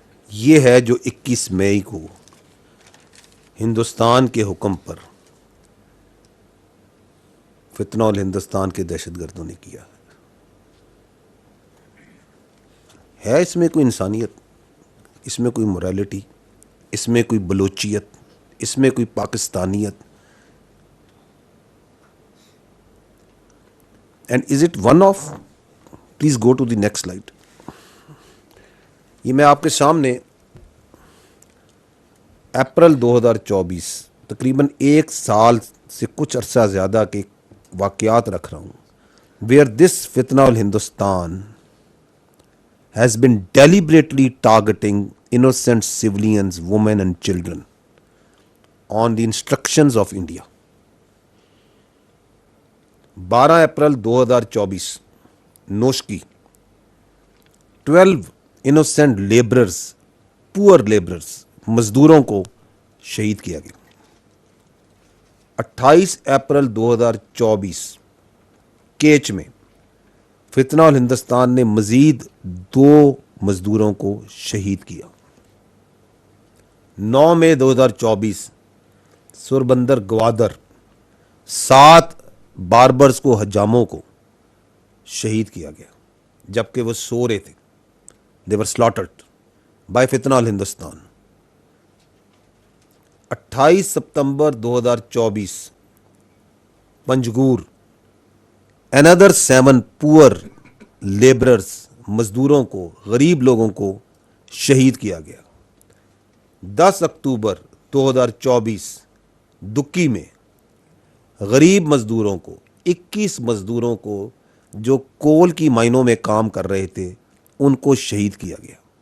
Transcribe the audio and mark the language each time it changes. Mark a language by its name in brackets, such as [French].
[Urdu] یہ ہے جو 21 مئی کو ہندوستان کے حکم پر فتنہ الہندوستان کے دہشت گردوں نے کیا ہے اس میں کوئی انسانیت، اس میں کوئی موریلٹی، اس میں کوئی بلوچیت، اس میں کوئی پاکستانیت؟ [English] And is it one of, please go to the next slide. [Urdu] یہ میں آپ کے سامنے اپریل 2024 تقریباً 1 سال سے کچھ عرصہ زیادہ کے واقعات رکھ رہا ہوں. [English] Where this فتنہ الہندوستان has been deliberately targeting innocent civilians, women and children on the instructions of India. [Urdu] 12 April 2024 Noshki 12 [English] innocent laborers, poor laborers, [Urdu] مزدوروں کو شہید کیا گیا. 28 اپریل 2024 کیچ میں فتنہ الہندوستان نے مزید 2 مزدوروں کو شہید کیا. 9 مئی 2024 سوربندر گوادر 7 باربرز کو، حجاموں کو شہید کیا گیا جبکہ وہ سو رہے تھے. [English] They were slaughtered by Fitna al-Hindustan. [Urdu] 28 September 2024 Panjgur [English] another 7 poor laborers، [Urdu] مزدوروں کو، غریب لوگوں کو شہید کیا گیا. 10 اکتوبر 2024 دکی میں غریب مزدوروں کو 21 مزدوروں کو جو کول کی مائنوں میں کام کر رہے تھے ان کو شہید کیا گیا۔